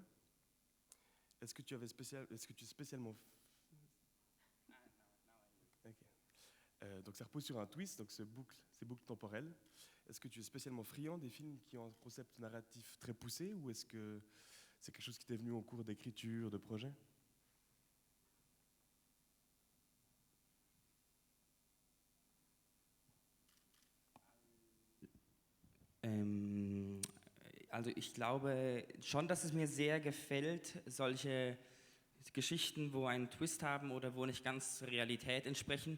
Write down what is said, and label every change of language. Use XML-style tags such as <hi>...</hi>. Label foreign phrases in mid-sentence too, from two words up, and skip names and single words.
<fr>Est-ce que tu es spécialement... Okay. Donc ça repose sur un twist, donc ces boucles temporelles. Est-ce que tu es spécialement friand des films qui ont un concept narratif très poussé, ou est-ce que c'est quelque chose qui t'est venu au cours d'écriture, de projet?</fr> <de>Also ich glaube schon, dass es mir sehr gefällt, solche Geschichten, wo einen Twist haben oder wo nicht ganz der Realität entsprechen.</de>